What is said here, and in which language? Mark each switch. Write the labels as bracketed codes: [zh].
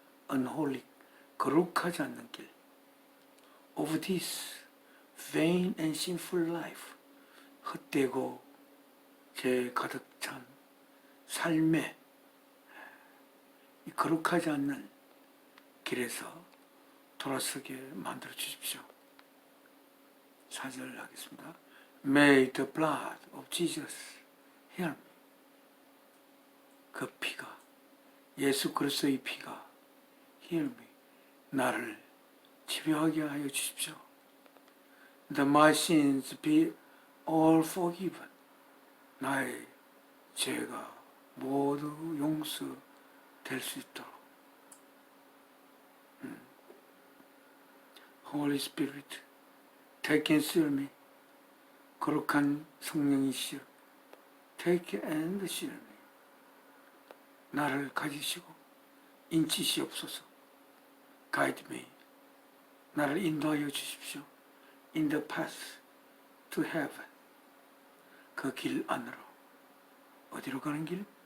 [en] Unholy [ko] 거룩하지 않는 길. [en] Of this vain and sinful life [ko] 헛되고 죄 가득 찬 삶의 이 거룩하지 않는 길에서 돌아서게 만들어 주십시오. 4절 하겠습니다. [en] May the blood of Jesus heal me. [ko] 그 피가, 예수 그리스도의 피가 [en] heal me. [ko] 나를 치료하게 하여 주십시오. [en] That my sins be all forgiven. [ko] 나의 죄가 모두 용서될 수 있도록. [en] Holy Spirit, take and seal me. [ko] 거룩한 성령이시여, [en] take and seal me. [ko] 나를 가지시고 인치시옵소서. [en] Guide me. [ko] 나를 인도하여 주십시오. [en] In the path to heaven. [ko] 그 길 안으로. 어디로 가는 길?